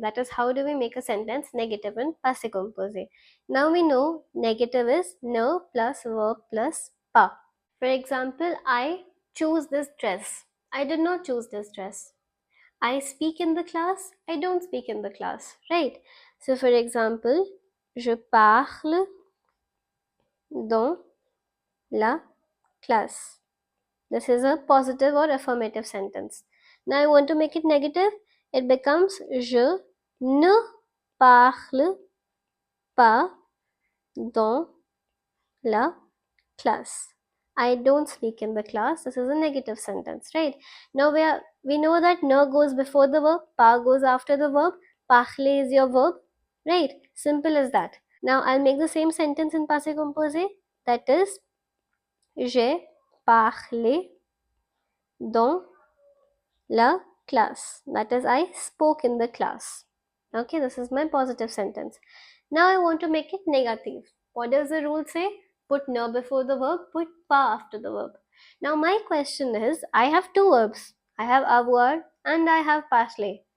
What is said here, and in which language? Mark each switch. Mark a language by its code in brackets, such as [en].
[en] That is, how do we make a sentence negative in passé composé? Now we know negative is ne plus verb plus pas. For example, I choose this dress. I did not choose this dress. I speak in the class. I don't speak in the class, right? So for example, [fr] je parle dans la classe. [en] This is a positive or affirmative sentence. Now I want to make it negative. It becomes [fr] je ne parle pas dans la classe. [en] I don't speak in the class. This is a negative sentence, right? Now we know that ne goes before the verb, pas goes after the verb, parler is your verb, right? Simple as that. Now I'll make the same sentence in passé composé. That is, [fr] j'ai parlé dans la classe. [en] That is, I spoke in the class. Okay, this is my positive sentence. Now I want to make it negative. What does the rule say? Put ne before the verb, put pas after the verb. Now my question is, I have 2 verbs. I have avoir and I have parler.